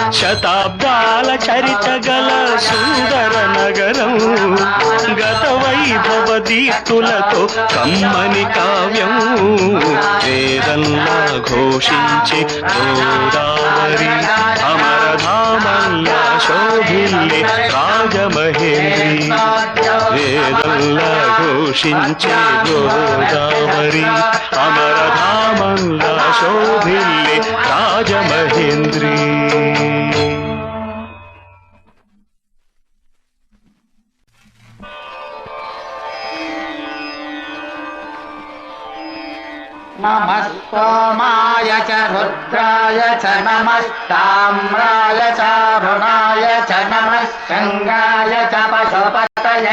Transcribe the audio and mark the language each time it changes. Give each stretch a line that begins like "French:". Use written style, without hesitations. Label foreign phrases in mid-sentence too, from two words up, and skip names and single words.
Telugu: శతాబ్దాల చరిత గల సుందర నగరం గత వైభవ వైభవదీప్తులతో కమ్మని కావ్యం వేదంలా ఘోషించే గోదావరి అమరధామంలా శోభిల్లే రాజమహేంద్రి వేదంలా ఘోషించే గోదావరి అమరధామంలా శోభిల్లే రాజమహేంద్రి.
Sanskrit: नमः सोमाय च रुद्राय च नमस्ताम्राय चारुणाय च नमः शृङ्गाय च पशुपतये